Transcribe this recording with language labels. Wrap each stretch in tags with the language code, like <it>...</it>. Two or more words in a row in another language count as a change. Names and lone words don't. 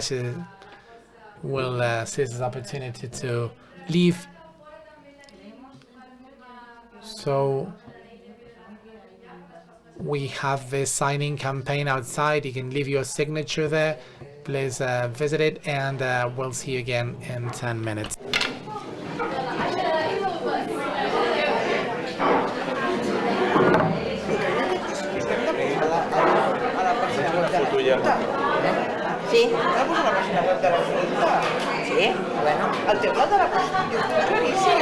<en>She will seize this opportunity to leave. So we have this signing campaign outside. You can leave your signature there. Please visit it, and we'll see you again in 10 minutes.</en> <ca>Sí. Sí, bueno. El teu plat de la Constitució és claríssim.</ca>